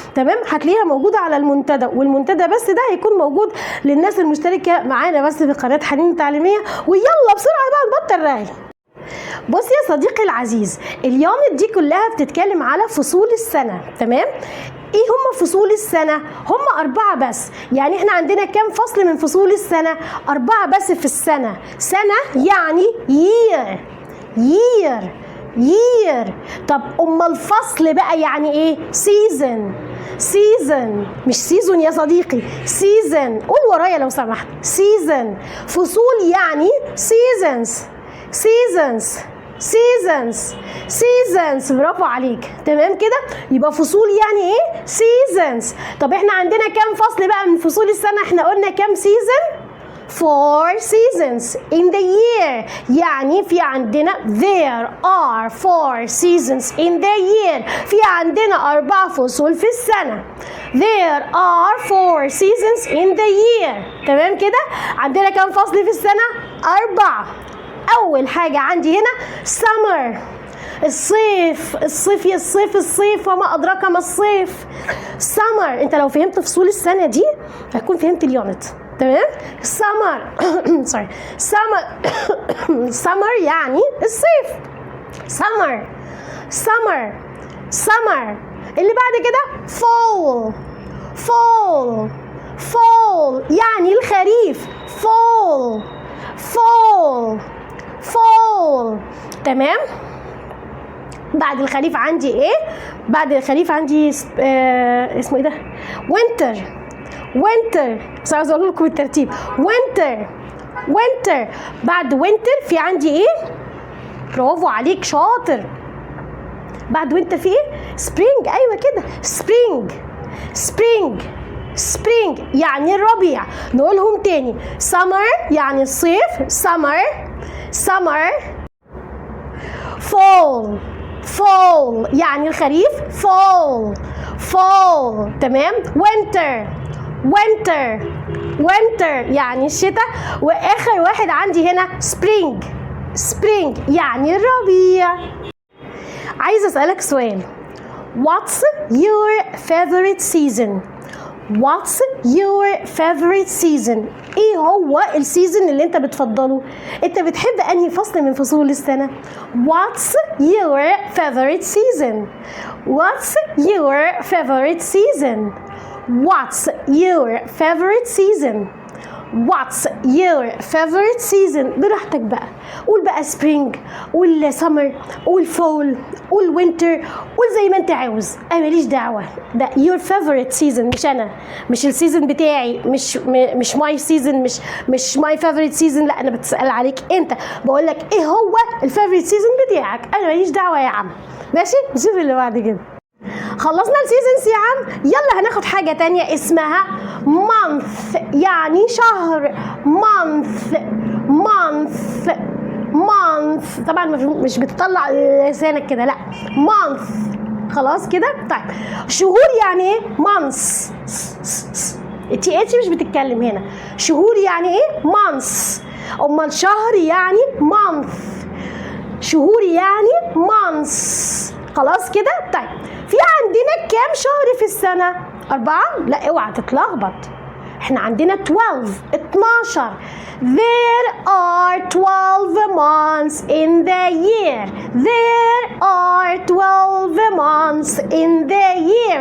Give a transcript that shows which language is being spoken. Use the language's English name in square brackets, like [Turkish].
[Arabic] تمام؟ هتلاقيها موجودة على المنتدى، والمنتدى بس ده هيكون موجود للناس المشتركة معانا بس في قناة حنين التعليمية. ويلا بسرعة بقى نبطل رغي. بص يا صديقي العزيز، اليونت دي كلها بتتكلم على فصول السنة. تمام؟ ايه هم فصول السنة؟ هم 4 بس. يعني احنا عندنا كام فصل من فصول السنة؟ 4 بس في السنة. [English] سنة يعني year year year. [Arabic] طب امال الفصل بقى يعني ايه؟ [English] season season، [Arabic] مش سيزون يا صديقي، season. قول ورايا لو سمحت، season. فصول يعني [English] seasons seasons seasons seasons. [Arabic] برافو عليك. تمام كده؟ يبقى فصول يعني ايه؟ seasons. طب احنا عندنا كام فصل بقى من فصول السنة؟ احنا قلنا كام season؟ [English] 4 seasons in the year. [Arabic] يعني في عندنا [English] there are 4 seasons in the year. [Arabic] في عندنا 4 فصول في السنة. [English] there are 4 seasons in the year. [Arabic] تمام كده؟ عندنا كام فصل في السنة؟ 4. أول حاجة عندي هنا summer، الصيف. الصيف يا الصيف، الصيف وما أدراك ما الصيف. [English] summer. [Arabic] أنت لو فهمت فصول السنة دي هتكون فهمت اليونت. [English] تمام؟ summer sorry summer summer [Arabic] يعني الصيف. [English] summer summer summer. [Arabic] اللي بعد كده [English] fall fall fall [Arabic] يعني الخريف. [English] fall fall fall. [Arabic] تمام؟ بعد الخريف عندي ايه؟ بعد الخريف عندي اسمه ايه ده؟ [English] winter winter. [Arabic] بس عاوز اقول لكم الترتيب. [English] winter winter. [Arabic] بعد winter في عندي ايه؟ برافو عليك، شاطر. بعد winter في ايه؟ spring. ايوه كده، [English] spring spring spring [Arabic] يعني الربيع. نقولهم تاني. [English] summer [Arabic] يعني الصيف، [English] summer summer. fall fall [Arabic] يعني الخريف، [English] fall fall. [Arabic] تمام؟ [English] winter winter winter [Arabic] يعني الشتاء. واخر واحد عندي هنا [English] spring spring [Arabic] يعني الربيع. عايز اسألك سؤال. [English] what's your favorite season؟ What's your favorite season؟ [Arabic] ايه هو السيزون اللي انت بتفضله؟ انت بتحب انهي فصل من فصول السنة؟ [English] What's your favorite season؟ What's your favorite season؟ What's your favorite season؟ What's your favorite season؟ [Arabic] براحتك بقى. قول بقى spring، قول summer، قول fall، قول winter، قول زي ما انت عاوز. انا ماليش دعوه. ده [English] your favorite season، [Arabic] مش انا، مش السيزون بتاعي، مش my season، مش [English] my favorite season. [Arabic] لا، انا بتسأل عليك انت، بقول لك ايه هو [English] الفيفوريت سيزون [Arabic] بتاعك. انا ماليش دعوه يا عم. ماشي؟ نشوف اللي بعد كده. خلصنا السيزونز يا عم. يلا هناخد حاجة تانية اسمها month يعني شهر. [English] month month month. [Arabic] طبعا مش بتطلع لسانك كده، لا. month. خلاص كده؟ طيب شهور يعني ايه؟ months. التي اتش مش بتتكلم هنا. شهور يعني ايه؟ months. امال شهر يعني month. شهور يعني months. خلاص كده؟ طيب في عندنا كام شهر في السنة؟ 4؟ لا اوعى تتلخبط، احنا عندنا 12. [English] There are 12 months in the year. There are 12 months in the year.